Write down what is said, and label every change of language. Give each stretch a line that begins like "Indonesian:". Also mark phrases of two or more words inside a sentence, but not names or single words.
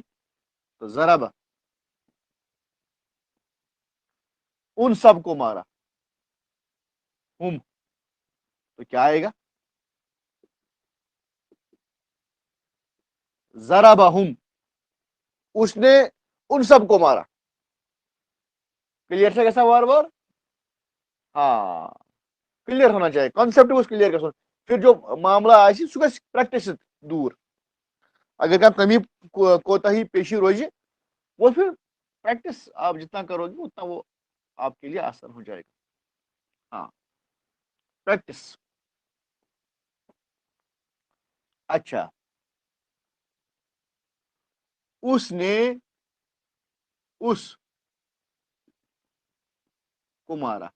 Urdu: تو ضرب, ان سب کو مارا, ہم, تو کیا آئے گا, ضربہم, اس نے ان سب کو مارا. کلیئر سے کیسا بار بار, ہاں, کلیئر ہونا چاہیے کانسیپٹ کو کلیئر کر. پھر جو معاملہ آئے
Kashmiri: سہ گژھِ پریکٹس دور. اگر کانٛہہ کمی کوتاہی پیشی روزِ,
Urdu: وہ پھر پریکٹس آپ جتنا کرو گے اتنا وہ آپ کے لیے آسان ہو جائے گا. ہاں, پریکٹس. اچھا, اس نے اس کو مارا.